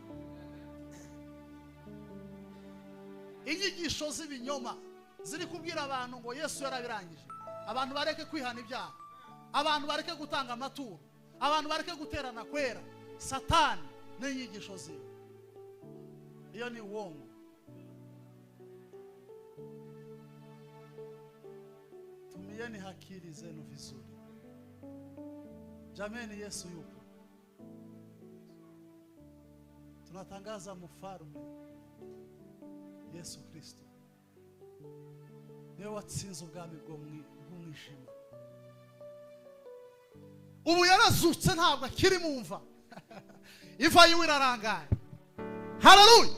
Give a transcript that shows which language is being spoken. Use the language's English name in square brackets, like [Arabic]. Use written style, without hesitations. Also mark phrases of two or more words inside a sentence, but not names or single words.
[Kinyarwanda] Inyigisho z'ibinyoma ziri kubwira abantu ngo Yesu yarabirangije, abantu bareke kwihana ibyaha, abantu bareke gutanga amaturo, abantu bareke guterana kwera satani n'inyigisho ziwe. [Swahili] Iyo ni uongo. Tumieni akili zenu vizuri. Jameni, Yesu yupo. Tunatangaza mfalme Yesu Kristo. [Kinyarwanda] Niwe watsinze ubwami bw'umwijima. Ubu yarazutse ntabwo akiri mu mva. Iva yiwe irarangaye. Haleluya.